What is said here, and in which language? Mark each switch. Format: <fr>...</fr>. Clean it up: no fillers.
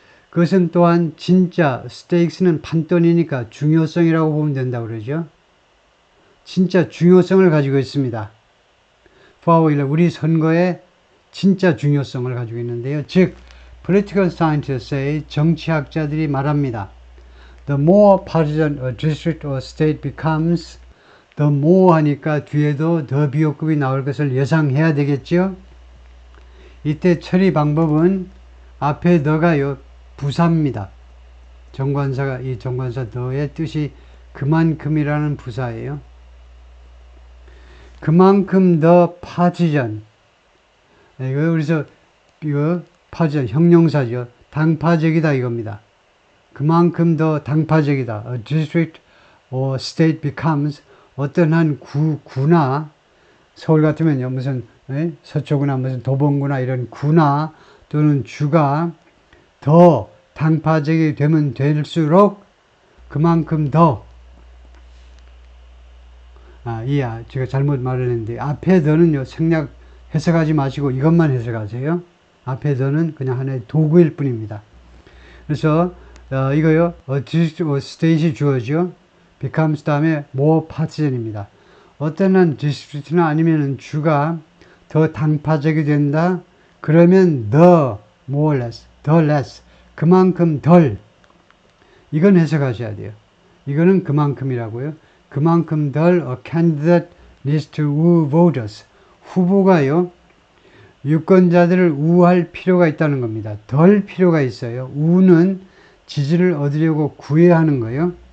<ko>그것은 또한 진짜 stakes는 판돈이니까 중요성이라고 보면 된다고 그러죠. 진짜 중요성을 가지고 있습니다. 우리 선거에 진짜 중요성을 가지고 있는데요. 즉,</ko> <en>political scientists say,</en> <ko>정치학자들이 말합니다.</ko> <en>The more partisan a district or state becomes, the more</en> <ko>하니까 뒤에도 더 비호급이 나올 것을 예상해야 되겠죠. 이때 처리 방법은 앞에 더가요 부사입니다. 이 정관사 더의 뜻이 그만큼이라는 부사예요. 그만큼 더 파티전. 그래서 이거 파티전 형용사죠. 당파적이다 이겁니다. 그만큼 더 당파적이다.</ko> <en>A district or state becomes</en> <ko>어떤 한 구나 서울 같으면요 무슨 서초구나 무슨 도봉구나 이런 구나 또는 주가 더 당파적이 되면 될수록 그만큼 더 제가 잘못 말을 했는데 앞에 더는요 생략 해석하지 마시고 이것만 해석하세요. 앞에 더는 그냥 하나의 도구일 뿐입니다. 그래서 이거요 state이 주어죠. becomes 다음에 more partisan입니다. 어떤 한 디스트릭트나 아니면은 주가 더 당파적이 된다. 그러면</ko> <en>the more less, the less</en> <ko>그만큼 덜 이건 해석하셔야 돼요. 이거는 그만큼이라고요. 그만큼 덜</ko> <en>a candidate needs to woo voters.</en> <ko>후보가요 유권자들을 우할 필요가 있다는 겁니다. 덜 필요가 있어요. 우는 지지를 얻으려고 구해야 하는 거예요.</ko>